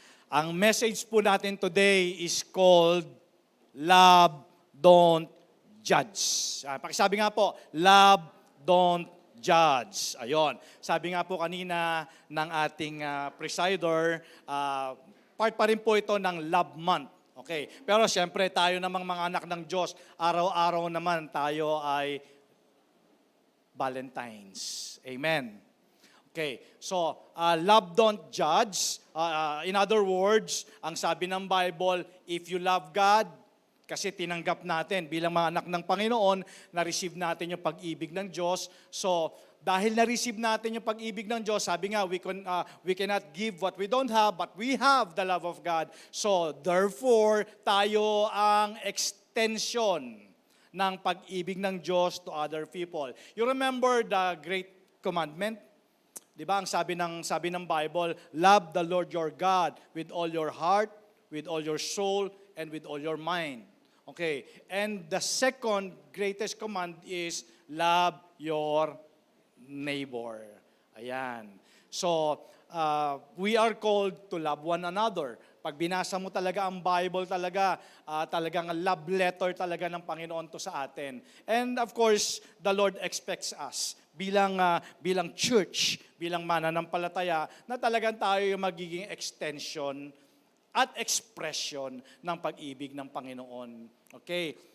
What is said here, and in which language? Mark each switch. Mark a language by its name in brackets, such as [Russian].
[English] Ang message po natin today is called Love, Don't Judge. [Filipino] Pakisabi nga po, Love, Don't Judge. Ayon. Sabi nga po kanina ng ating presider, part pa rin po ito ng Love Month. Okay. Pero siyempre tayo namang mga anak ng Diyos, araw-araw naman tayo ay Valentine's. Amen. [English] Okay, so love don't judge. In other words, [Filipino] ang sabi ng Bible, [English] if you love God, [Filipino] kasi tinanggap natin bilang mga anak ng Panginoon, na-receive natin yung pag-ibig ng Diyos. [English] So, [Filipino] dahil na-receive natin yung pag-ibig ng Diyos, sabi nga, [English] we cannot give what we don't have, but we have the love of God. [Filipino] So, therefore, tayo ang extension ng pag-ibig ng Diyos [English] to other people. You remember the great commandment? [Filipino] Di ba, ang sabi ng Bible, [English] love the Lord your God with all your heart, with all your soul, and with all your mind. Okay, and the second greatest command is love your neighbor. Ayan. So, we are called to love one another. [Filipino] Pag binasa mo talaga ang Bible talagang love letter talaga ng Panginoon to sa atin. [English] And of course, the Lord expects us [Filipino] bilang church, bilang mananampalataya, na talagang tayo yung magiging extension at expression ng pag-ibig ng Panginoon. Okay?